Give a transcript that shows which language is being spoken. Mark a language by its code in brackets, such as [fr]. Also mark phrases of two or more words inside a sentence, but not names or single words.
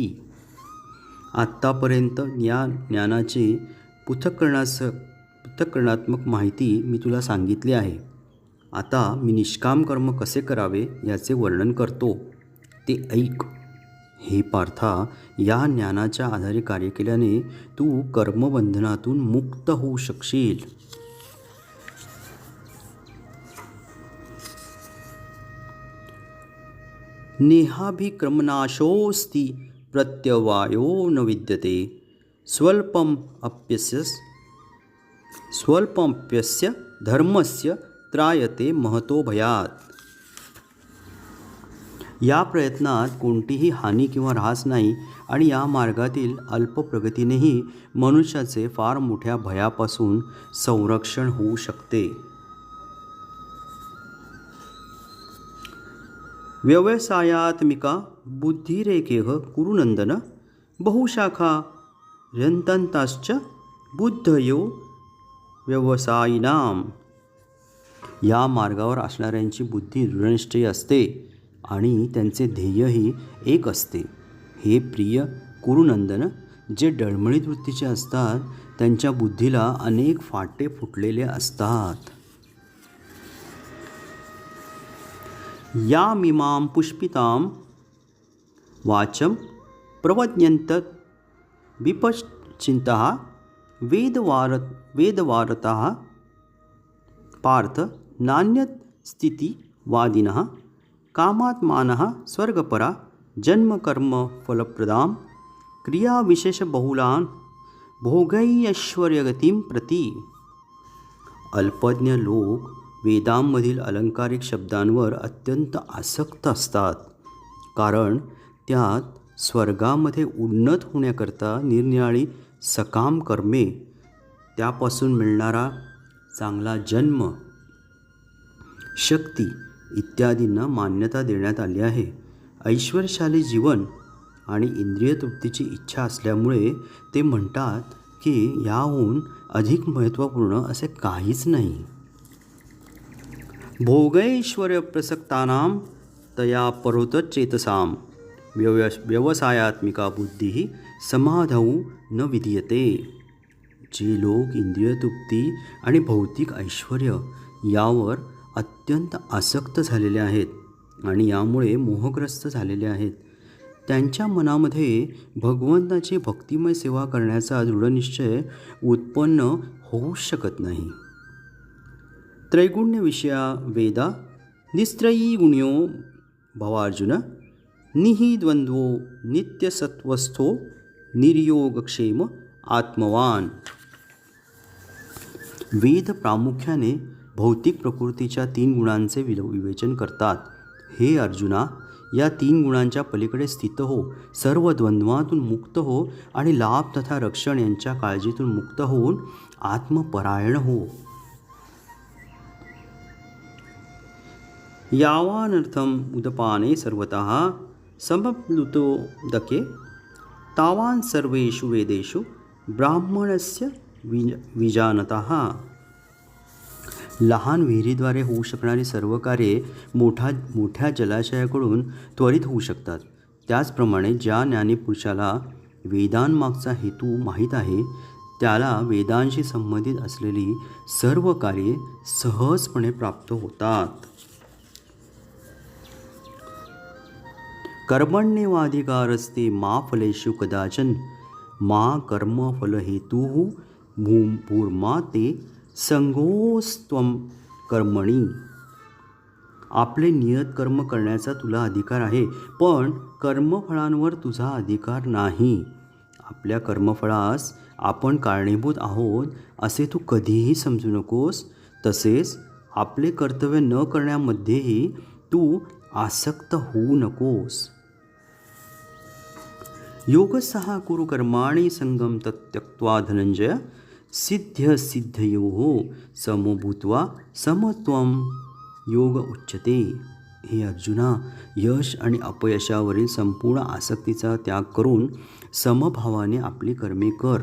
[mr] आत्तापर्यंत या ज्ञानाचे पृथक्करणात्मक माहिती मी तुला सांगितली आहे. आता मी निष्काम कर्म कसे करावे याचे वर्णन करतो, ते ऐक. हे पार्था, या ज्ञानाच्या आधारे कार्य केल्याने तू कर्मबंधनातून मुक्त होऊ शकशील. [sa] नेहाभिक्रमनाशोऽस्ति प्रत्यवायो न विद्यते स्वल्पमप्यस्य धर्मस्य त्रायते महतो भयात. [mr] या प्रयत्नात कोणतीही हानी किंवा ऱ्हास नाही आणि या मार्गातील अल्प प्रगतीनेही मनुष्याचे फार मोठ्या भयापासून संरक्षण होऊ शकते. [sa] व्यवसायात्मिका बुद्धिरेकेह कुरुनंदन बहुशाखा रंतंताश्च बुद्धयो व्यवसायिनाम. [mr] या मार्गावर असणाऱ्यांची बुद्धी दृढनिश्चयी असते आणि त्यांचे ध्येयही एक असते. हे प्रिय कुरुनंदन, जे डळमळीत वृत्तीचे असतात त्यांच्या बुद्धीला अनेक फाटे फुटलेले असतात. [sa] यामिमां पुष्पितां वाचं प्रवद्यन्त विपश्चिन्तः वेदवारतः पार्थ नान्यस्थितिवादिनः कामात्मानः स्वर्गपरा जन्मकर्मफलप्रदां क्रियाविशेषबहुलान् भोगैश्वर्यगतिं प्रति. [mr] अल्पज्ञ लोक वेदांमधील अलंकारिक शब्दांवर अत्यंत आसक्त असतात, कारण त्यात स्वर्गामध्ये उन्नत होण्याकरता निरनिराळी सकाम कर्मे, त्यापासून मिळणारा चांगला जन्म, शक्ती इत्यादींना मान्यता देण्यात आली आहे. ऐश्वर्यशाली जीवन आणि इंद्रिय तृप्तीची इच्छा असल्यामुळे ते म्हणतात की याहून अधिक महत्त्वपूर्ण असे काहीच नाही. [sa] भोगैश्वर्य प्रसक्तानां तया परोतचेतसां व्यवसायात्मिका बुद्धी समाधौ न विधीयते. [mr] जे लोक इंद्रिय तृप्ती आणि भौतिक ऐश्वर्य यावर अत्यंत आसक्त झालेले आहेत आणि यामुळे मोहग्रस्त झालेले आहेत, त्यांच्या मनामध्ये भगवंताची भक्तिमय सेवा करण्याचा दृढनिश्चय उत्पन्न होऊ शकत नाही. [sa] त्रैगुण्य विषया वेदा निस्त्रयी गुण्यो भवार्जुन निहि द्वंद्वो नित्यसत्वस्थो निर्योगक्षेम आत्मवान. [mr] वेद प्रामुख्याने भौतिक प्रकृतीच्या 3 गुणांचे विवेचन करतात. हे अर्जुना, या 3 गुणांच्या पलीकडे स्थित हो, सर्व द्वंद्वातून मुक्त हो आणि लाभ तथा रक्षण यांच्या काळजीतून मुक्त होऊन आत्मपरायण हो. [sa] यावानर्थम उदपाने सर्वतः समप्लुतोदके तावान सर्वेषु वेदेषु ब्राह्मणस्य विजानतः. [mr] लहान विहिरीद्वारे होऊ शकणारी सर्व कार्ये मोठ्या जलाशयाकडून त्वरित होऊ शकतात. त्याचप्रमाणे ज्या ज्ञानी पुरुषाला वेदांमागचा हेतू माहीत आहे, त्याला वेदांशी संबंधित असलेली सर्व कार्ये सहजपणे प्राप्त होतात. [sa] कर्मण्येवाधिकारस्ते मा फलेषु कदाचन मा कर्मफलहेतुः भूर्मा ते संगोस्त्वं कर्मणी. [mr] आपले नियत कर्म करण्याचा तुला अधिकार आहे, पण कर्मफळांवर तुझा अधिकार नाही. आपल्या कर्मफळास आपण कारणीभूत आहोत असे तू कधीही समजू नकोस. तसेच आपले कर्तव्य न करण्यामध्येही तू आसक्त होऊ नकोस. [sa] योगस्सह कुरु कर्माणि संगम तत्यक्त्वा धनंजय सिद्ध्यसिद्धयोः समो भूत्वा समत्वं योग उच्यते. [mr] हे अर्जुना, यश आणि अपयशावरील संपूर्ण आसक्तीचा त्याग करून समभावाने आपली कर्मे कर.